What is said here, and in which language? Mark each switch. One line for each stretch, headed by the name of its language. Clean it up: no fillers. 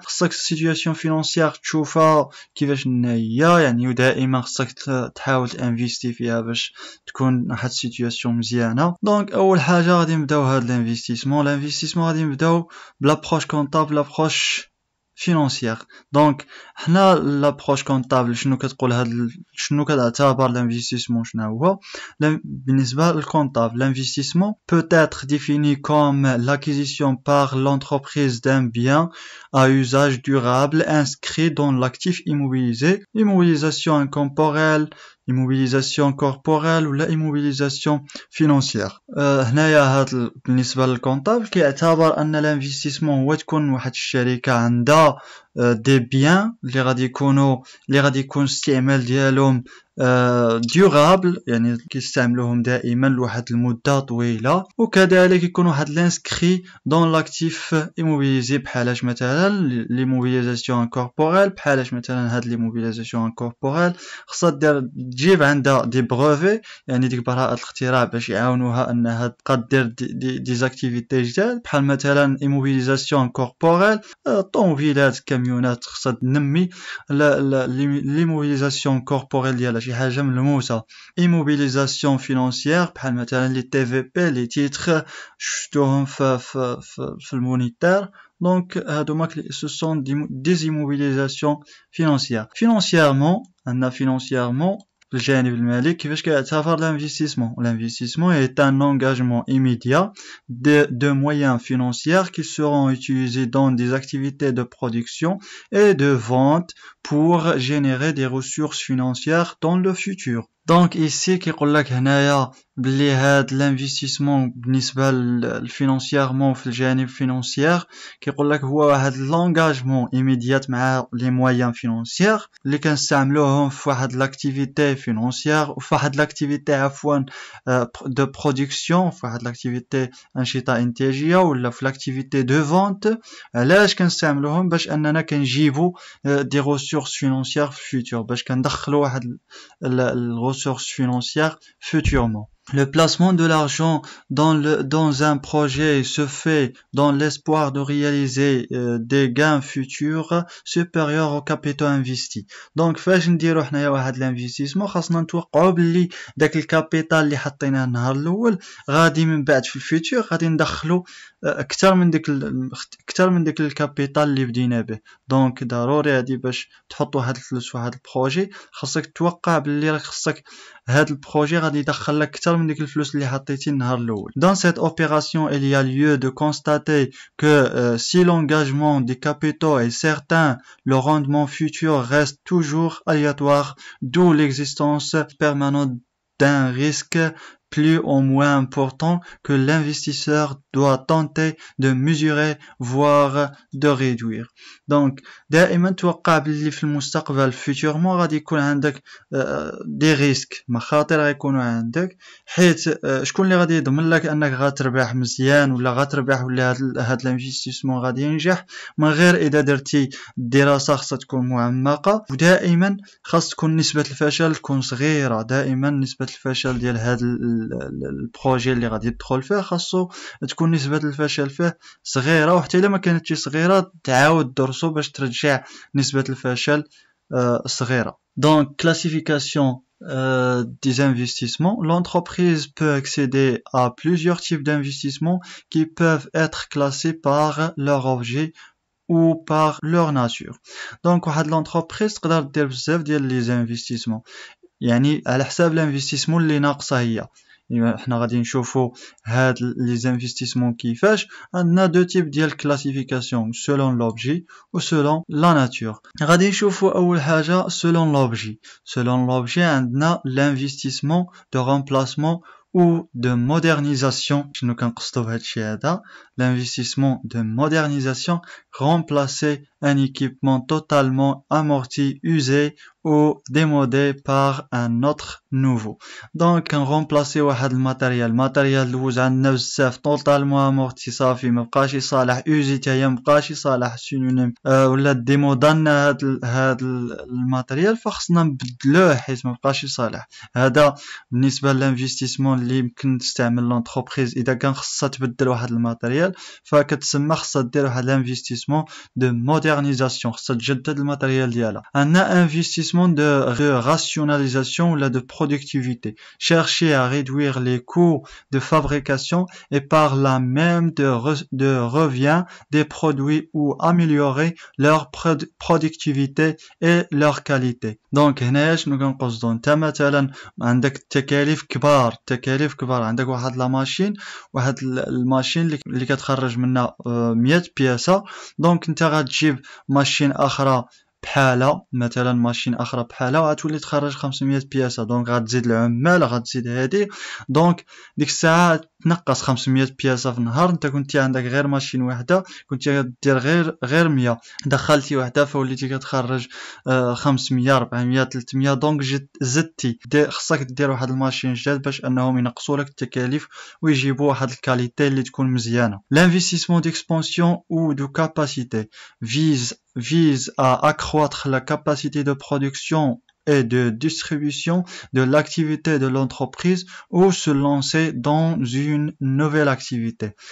Arabic: خصك السيتوياسيون فينانسيير تشوفها كيفاش هي، يعني ودائما خصك تحاول انفيستي فيها باش تكون واحد السيتوياسيون مزيانه. دونك اول حاجه غادي نبداو هاد الانفستيسمون غادي نبداو بلابروش كونطابل، لابروش فينانسيير. دونك حنا لابروش كونطابل شنو كتقول شنو كتعتبر الانفستيسمون؟ شنو هو بالنسبه للكونطابل؟
French: l'investissement peut être défini comme l'acquisition par l'entreprise d'un bien à usage durable inscrit dans l'actif immobilisé, immobilisation incorporelle, immobilisation corporelle ou la immobilisation financière.
Arabic: هنايا هاد بالنسبه للكونطابل كيعتبر ان الانفستيسمون هو تكون واحد الشركه عندها دي بيان اللي غادي يكون الاستعمال ديالهم durable، يعني كيستعملوهم دائما لواحد المده طويله، وكذلك يكون واحد لانسكري دون لاكتيف ايموبيليزي، بحالاش مثلا ليموبيليزاسيون كوربوريل. بحالاش مثلا هاد ليموبيليزاسيون كوربوريل خصها تجيب عندها دي بروفي، يعني ديك براءه الاختراع باش يعاونوها انها تبقى دير دي زاكتيفيتي جداد، بحال مثلا ايموبيليزاسيون كوربوريل طوموبيلات كاميونات خصها تنمي ليموبيليزاسيون كوربوريل ديالها شي حاجه ملموسه. ايموبيليزاسيون فينانسيير بحال مثلا لي تي في بي، لي تيتر شفتوهم في المونيتير. دونك هادوما سو سون دي ايموبيليزاسيون فينانسيير. فينانسييرمون في الجانب المالي كيفاش كيعتبر
French: l'investissement est un engagement immédiat de moyens financiers qui seront utilisés dans des activités de production et de vente pour générer des ressources financières dans le futur.
Arabic: دونك ici كيقول لك هنايا بلي هاد الانفستيسمون بالنسبه للفينانسييرمون في الجانب فينانسيير كيقول لك هو واحد لونغاجمون ايميديات مع لي مويان فينانسيير اللي كنستعملوهم في واحد لاكتيفيتي فينانسيير وفي واحد لاكتيفيتي عفوا دو برودكسيون، في واحد لاكتيفيتي انشطه انتاجيه ولا في لاكتيفيتي دو فونت. علاش كنستعملوهم؟ باش اننا كنجيبو دي
French: ressources financières
Arabic: في الفيتور، باش كندخلوا واحد ressources financières futurement.
French: Le placement de l'argent dans un projet se fait dans l'espoir de réaliser des gains futurs supérieurs au capital investi.
Arabic: Donc فاش نديرو حنايا واحد الانفستيسمون خاصنا نتوقعوا باللي داك الكابيتال اللي حطيناه النهار الاول غادي من بعد في الفيتور غادي ندخلو اكثر من ديك الكابيتال اللي بدينا به. دونك ضروري هادي باش تحط واحد الفلوس في واحد البروجي خاصك توقع باللي راك خصك هاد البروجي غادي يدخل لك اكثر من ديك الفلوس اللي حطيتي النهار الاول.
French: Dans cette opération, il y a lieu de constater que si l'engagement des capitaux est certain, le rendement futur reste toujours aléatoire, d'où l'existence permanente d'un risque plus ou moins important que l'investisseur doit tenter de mesurer voire de réduire.
Arabic: Donc دائما توقع باللي في المستقبل فيتورمون غادي يكون عندك دي ريسك مخاطر غيكونوا عندك حيت شكون اللي غادي يضمن لك انك غتربح مزيان ولا غتربح ولا هاد الانفستيسمون غادي ينجح من غير اذا درتي الدراسه خاصها تكون معمقه ودائما خاص تكون نسبه الفشل تكون صغيره دائما نسبه الفشل ديال هاد البروجي اللي غادي تدخل فيه خاصو تكون نسبه الفشل فيه صغيره وحتى الا ما كانتش صغيره تعاود درسو باش ترجع نسبه الفشل صغيره.
French: Donc classification des investissements, l'entreprise peut accéder à plusieurs types d'investissements qui peuvent être classés par leur objet ou par leur nature.
Arabic: Donc واحد l'entreprise تقدر دير بزاف ديال لي انفستيسمون يعني على حساب الانفستيسمون اللي ناقصه هي. يعني حنا غادي نشوفوا هاد لي انفستيسمون كيفاش عندنا دو تيب ديال كلاسيفيكاسيون
French: selon l'objet ou selon la nature.
Arabic: غادي نشوفوا اول حاجه
French: selon l'objet. selon l'objet
Arabic: عندنا
French: l'investissement de remplacement ou de modernisation.
Arabic: شنو كنقصدوا بهذا الشيء هذا؟
French: l'investissement de modernisation, remplacer un équipement totalement amorti, usé ou démodé par un autre nouveau.
Arabic: Donc remplacer واحد الماتيريال دوز عندنا بزاف
French: totalement amorti
Arabic: صافي ما بقاش يصالح usé حتى هي ما بقاش يصالح سينونيم ولا ديمودالنا هاد الماتيريال فخصنا نبدلوه حيت ما بقاش يصالح. هذا بالنسبه للانفستيسمون اللي يمكن تستعمل لونتربريز اذا كان خصها تبدل واحد الماتيريال فكتسمى خصها دير واحد الانفستيسمون دو مودرنيزاسيون خصها تجدد الماتيريال ديالها. عندنا انفستيسمون دو راسيوناليزاسيون ولا دو
French: productivité, chercher à réduire les coûts de fabrication et par là même de revient des produits ou améliorer leur productivité et leur qualité.
Arabic: Donc هنا شنو كنقصدو انت مثلا عندك تكاليف كبار عندك واحد لا ماشين واحد الماشين اللي كتخرج منها 100 بياسه دونك انت غتجيب ماشين اخرى بحالة مثلا ماشين اخرى بحالة وغتولي تخرج 500 بياسة دونك غتزيد العمال غتزيد هادي دونك ديك الساعة تنقص 500 بياسة في النهار انت كنتي عندك غير ماشين وحدة كنتي غدير غير 100 دخلتي وحدة فوليتي كتخرج 500 400 300 دونك زدتي خصك دير واحد الماشين جداد باش انهم ينقصوا لك التكاليف ويجيبوا واحد الكاليتي اللي تكون مزيانة.
French: L'investissement d'expansion ou de capacité vise à accroître la capacité de production et de distribution de l'activité de l'entreprise ou se lancer dans une nouvelle activité.